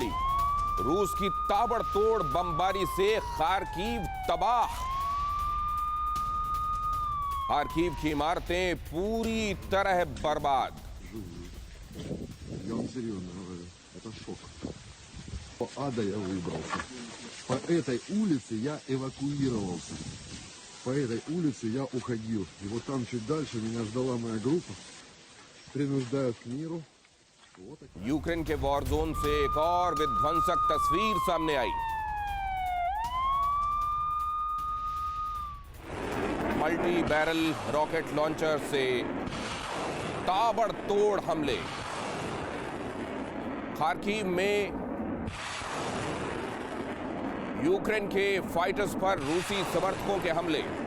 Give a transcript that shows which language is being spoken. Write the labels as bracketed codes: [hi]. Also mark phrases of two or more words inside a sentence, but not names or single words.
[hi] रूस की ताबड़तोड़ बमबारी से खार्किव तबाह। खार्किव की इमारतें पूरी तरह बर्बाद। [ru] Я вам серьезно говорю, это шок. По ада я выбрался. По этой улице я эвакуировался. По этой улице я уходил. И вот там чуть дальше меня ждала моя группа. Принуждают к миру. Вот так. [hi] यूक्रेन के [en] war zone [hi] से एक और विध्वंसक तस्वीर सामने आई। [en] multi barrel rocket launcher [hi] से ताबड़तोड़ हमले। खार्किव में यूक्रेन के फाइटर्स पर रूसी समर्थकों के हमले।